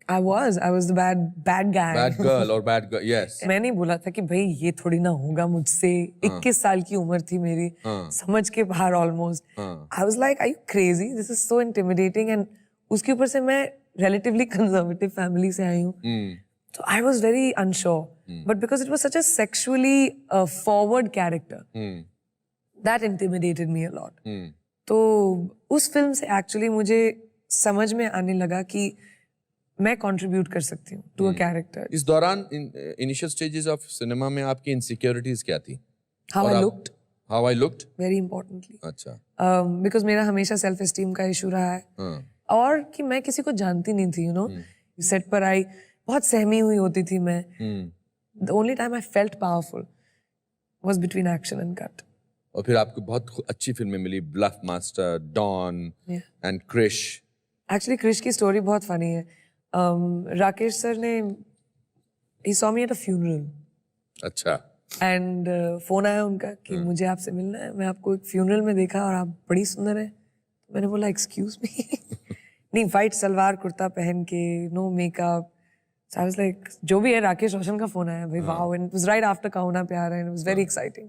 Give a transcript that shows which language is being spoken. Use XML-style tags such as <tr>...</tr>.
<en>I was the bad guy. Bad girl और bad girl. Yes.</en> <hi>मैं नहीं बोला था कि भाई ये थोड़ी ना होगा मुझसे. 21 साल की उम्र थी मेरी, समझ के बाहर almost.</hi> <en>I was like are you crazy, this is so intimidating. And</en> <hi>उसके ऊपर से मैं रिलेटिवली कंजर्वेटिव फैमिली से आई हूँ.</hi> <en>So I was very unsure, but because it was such a sexually forward character, that intimidated me a lot.</en> <hi>तो उस film से actually मुझे समझ में आने लगा कि मैं contribute कर सकती हूँ</hi> <en>to a character.</en> <hi>इस दौरान इनिशियल स्टेजेस ऑफ सिनेमा में आपकी इनसिक्योरिटीज क्या थी?</hi> <en>How I looked, How I looked? very importantly.</en> <hi>अच्छा. Because मेरा हमेशा self esteem का issue रहा है. और कि मैं किसी को जानती नहीं थी, you know. सेट पर आई, बहुत सहमी हुई होती थी मैं.</hi> <en>The only time I felt powerful was between action and cut.</en> <hi>और फिर आपको बहुत अच्छी फिल्में मिली, bulb master, don and Krrish. Actually Krrish की स्टोरी बहुत फनी है. राकेश सर ने</hi> <en>he saw me at a funeral.</en> <hi>अच्छा. एंड फोन आया उनका कि मुझे आपसे मिलना है, मैं आपको एक फ्यूनरल में देखा और आप बड़ी सुंदर है. मैंने बोला एक्सक्यूज मी. नहीं, वाइट सलवार कुर्ता पहन के, no makeup.</hi> <en>So I was like,</en> <hi>जो भी है, राकेश रोशन का फोन आया भाई.</hi> <en>Wow. And it was right after Kaho Naa Pyaar Hai, and it was very exciting.</en>